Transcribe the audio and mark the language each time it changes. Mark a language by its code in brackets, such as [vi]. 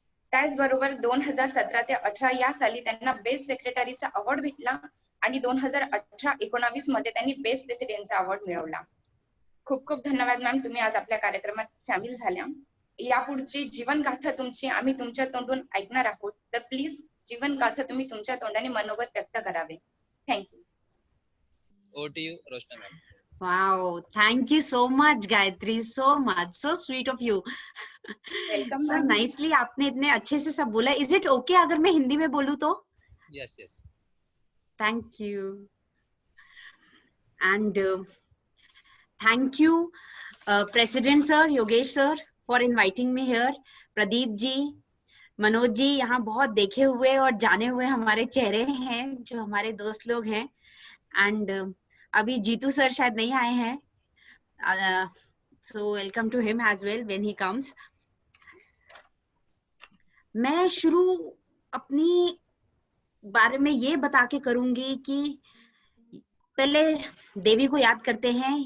[mr] त्याचबरोबर 2017 ते 18 या साली त्यांना बेस्ट सेक्रेटरीचा अवॉर्ड भेटला आणि 2018-19 मध्ये त्यांनी बेस्ट प्रेसिडेंटचा अवॉर्ड मिळवला. खूप खूप धन्यवाद मॅम, तुम्ही आज आपल्या कार्यक्रमात सामील झाल्या. यापुढची जीवन गाथा तुमची आम्ही तुमच्या तोंडून ऐकणार आहोत, तर प्लीज जीवन गाथा तुम्ही तुमच्या तोंडाने मनोगत व्यक्त करावे. [en] Thank you. Over to you Roshana ma'am. Wow, thank you so much Gayatri, so much, so sweet of you. Welcome So ma'am. nicely [hi] आपने इतने अच्छे से सब बोला. [en] Is it okay [hi] अगर मैं हिंदी में बोलूं तो? [en] Yes yes. Thank you. And thank you President sir, Yogesh sir for inviting me here. [hi] Pradeep ji, Manoj ji, यहाँ बहुत देखे हुए और जाने हुए हमारे चेहरे हैं जो हमारे दोस्त लोग हैं. [en] and [hi] अभी जीतू सर शायद नहीं आए हैं, [en] So welcome to him as well when he comes. [hi] मैं शुरू अपनी बारे में ये बता के करूंगी कि पहले देवी को याद करते हैं.